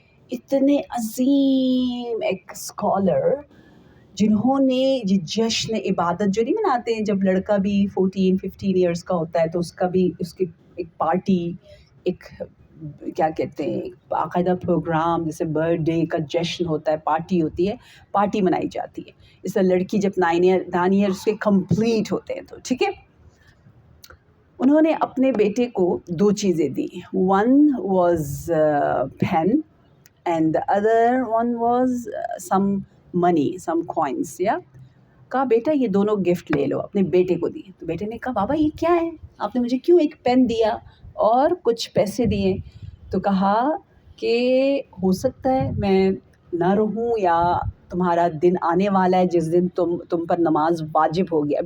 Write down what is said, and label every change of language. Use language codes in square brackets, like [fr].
[ur] اتنے عظیم ایک اسکالر جنہوں نے یہ جشن عبادت جو نہیں مناتے ہیں، جب لڑکا بھی 14-15 ایئرس کا ہوتا ہے تو اس کا بھی اس کی ایک پارٹی، ایک کیا کہتے ہیں، ایک باقاعدہ پروگرام جیسے برتھ ڈے کا جشن ہوتا ہے، پارٹی ہوتی ہے، پارٹی منائی جاتی ہے. اس طرح لڑکی جب 9 ایئرس کے کمپلیٹ ہوتے ہیں تو ٹھیک ہے، انہوں نے اپنے بیٹے کو 2 چیزیں دی. [en] One was pen and the other one was some money, some coins. [ur] یا کہا بیٹا یہ دونوں گفٹ لے لو، اپنے بیٹے کو دی. تو بیٹے نے کہا بابا یہ کیا ہے، آپ نے مجھے کیوں ایک پین دیا اور کچھ پیسے دیے؟ تو کہا کہ ہو سکتا ہے میں نہ رہوں، یا تمہارا دن آنے والا ہے جس دن تم پر نماز واجب ہوگی.